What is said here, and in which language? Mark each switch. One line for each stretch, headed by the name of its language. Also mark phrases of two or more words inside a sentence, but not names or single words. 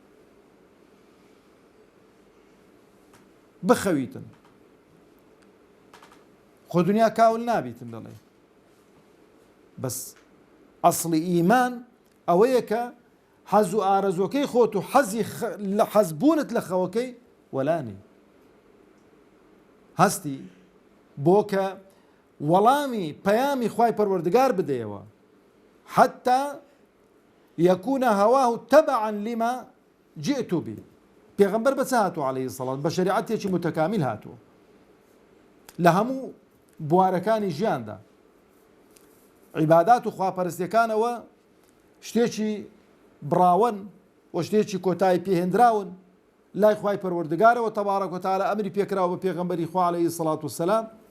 Central Kurdish: بخەویتن خۆ دنیا کاول نابیتن دەڵێ بەس ئەسڵی ئیمان ئەوەیە کە حەز و ئارەزوەکەی خۆت و حەزبوونت لە خەوەکەی وەلانی هەستی بۆ کە وەڵامی پەیامی خوای پەروەردگار بدەیەوە
Arabic: حتى يكون هواه تبعا لما جئت به.
Central Kurdish: پێغەمبەر بەچ هاتووە
Arabic: عەلەیهی سەڵات
Central Kurdish: بە شەریعەتێکی متەکامیل هاتووە لە هەموو بوارەکانی ژیاندا عیبادات و خواپەرستیەکانەوە شتێکی بڕاون و شتێکی کۆتایی پێهێنراون لای خوای پەروەردگارەوە
Arabic: تەبارەک و تەعالا
Central Kurdish: ئەمری پێکراوە بە پێغەمبەری خوا
Arabic: عەلەیهی سەڵات وسەلام